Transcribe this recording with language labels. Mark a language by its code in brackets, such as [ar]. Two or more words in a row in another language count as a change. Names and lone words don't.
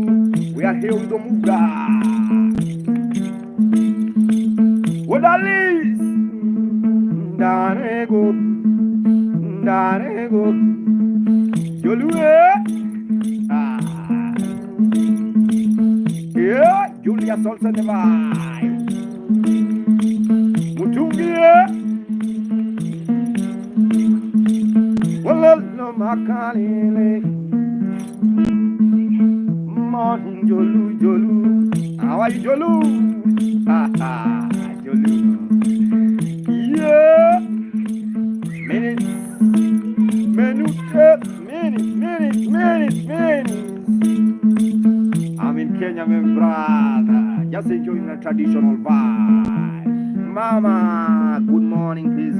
[en] We are here with Omuga. What that is? Darego. Jolu, yeah, Julia Salsa the vibe. Mutungi, Walla Makalele. Morning, Jolu. Jolu. Jolu. Yeah. Minutes. Minutes. I'm in Kenya, my brother. Just enjoying the traditional vibe. Mama, good morning, please.